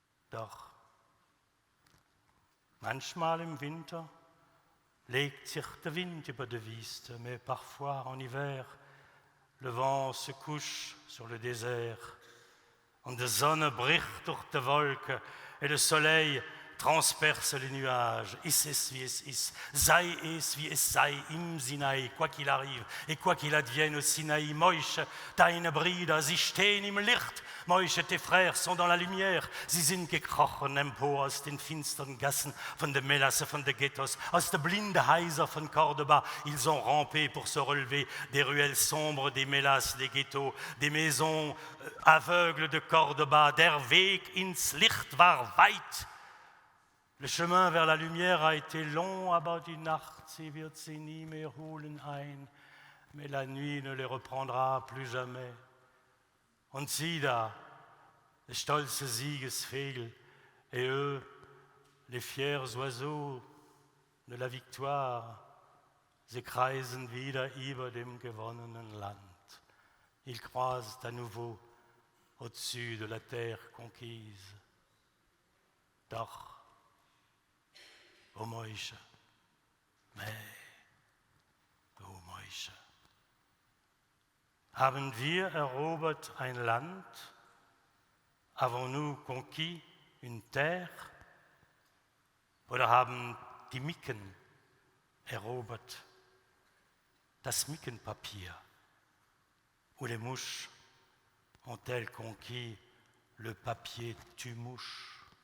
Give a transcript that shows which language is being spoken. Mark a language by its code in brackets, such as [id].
[gsw] Doch manchmal im Winter legt sich der Wind über die Wüste, [fr] mais parfois en hiver, le vent se couche sur le désert [gsw] und die Sonne bricht durch die Wolken [fr] et le soleil transperce les nuages. [gsw] Ist es wie es ist, sei es wie es sei im Sinai, [fr] quoi qu'il arrive et quoi qu'il advienne au Sinaï. [gsw] Moïse, deine Brüder, sie stehen im Licht. [fr] Moïse, tes frères sont dans la lumière. [gsw] Sie sind gekrochen empor aus den finsteren Gassen von den Mélasse, von den Ghettos, aus der blinden Häuser von Cordoba. [fr] Ils ont rampé pour se relever des ruelles sombres, des Mélasses, des Ghettos, des maisons aveugles de Cordoba. [gsw] Der Weg ins Licht war weit. [fr] Le chemin vers la lumière a été long, [gsw] aber die Nacht, sie wird sie nie mehr holen ein. [fr] Mais la nuit ne les reprendra plus jamais. [gsw] Und sieh da, les stolze Siegesvögel, [fr] et eux, les fiers oiseaux de la victoire, [gsw] sie kreisen wieder über dem gewonnenen Land. [fr] Ils croisent à nouveau au-dessus de la terre conquise. [gsw] Doch, o Moïse, o Moïse, haben wir erobert ein Land? [fr] Avons-nous conquis une terre? [gsw] Oder haben die Micken erobert das Mickenpapier? [fr] Ou les mouches ont-elles conquis le papier tue-mouche?